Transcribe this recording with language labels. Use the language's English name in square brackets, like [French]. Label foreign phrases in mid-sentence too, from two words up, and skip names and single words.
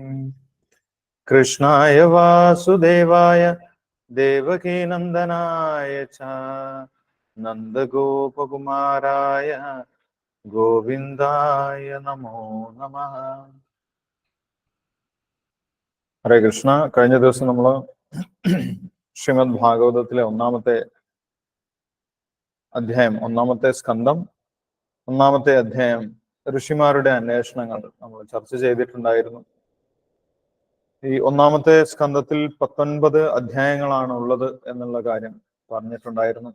[Sanskrit] कृष्णाय वासुदेवाय देवकी नंदनाय च नंदगोपकुमाराय गोविंदाय नमो नमः। [Malayalam] ഹരേ കൃഷ്ണ. കഴിഞ്ഞ ദിവസം നമ്മൾ ശ്രീമദ് ഭാഗവതത്തിലെ ഒന്നാമത്തെ അധ്യായം, ഒന്നാമത്തെ സ്കന്ധം, ഒന്നാമത്തെ അധ്യായം ഋഷിമാരുടെ അന്വേഷണങ്ങൾ നമ്മൾ ചർച്ച ചെയ്തിട്ടുണ്ടായിരുന്നു. ഈ ഒന്നാമത്തെ സ്കന്ധത്തിൽ 19 അധ്യായങ്ങളാണ് ഉള്ളത് എന്നുള്ള കാര്യം പറഞ്ഞിട്ടുണ്ടായിരുന്നു.